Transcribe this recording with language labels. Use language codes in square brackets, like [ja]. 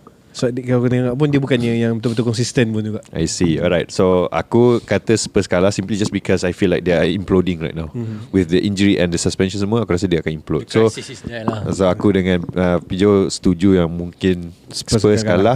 [ms] Sebab kalau aku tengok pun dia bukannya yang betul-betul konsisten pun juga. [en] I see. Alright. So aku kata Spurs kalah simply just because I feel like they are imploding right now. With the injury and the suspension semua, aku rasa dia akan implode. [ms] So aku dengan Pijo setuju yang mungkin Spurs kalah.